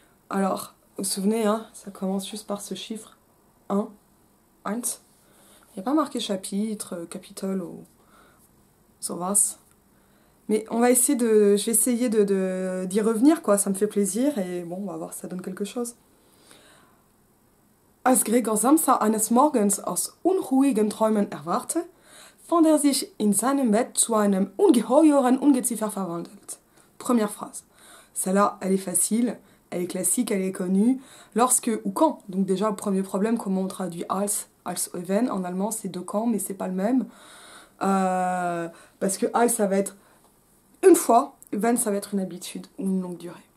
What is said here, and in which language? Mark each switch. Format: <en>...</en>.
<fr>Alors, vous vous souvenez, hein, ça commence juste par ce chiffre 1, 1. Il n'y a pas marqué chapitre, capitole ou</fr> <de>sowas.</de> <fr>Mais on va essayer je vais essayer d'y revenir, quoi. Ça me fait plaisir et bon, on va voir si ça donne quelque chose.</fr> <de>Als Gregor Samsa eines Morgens aus unruhigen Träumen erwachte, fand sich in seinem Bett zu einem ungeheuren Ungeziefer verwandelt.</de> <fr>Première phrase. Celle-là, elle est facile, elle est classique, elle est connue. Lorsque ou quand, donc déjà, premier problème, comment on traduit als Even, en allemand c'est de quand, mais c'est pas le même. Parce que als ça va être une fois, Even ça va être une habitude ou une longue durée.</fr>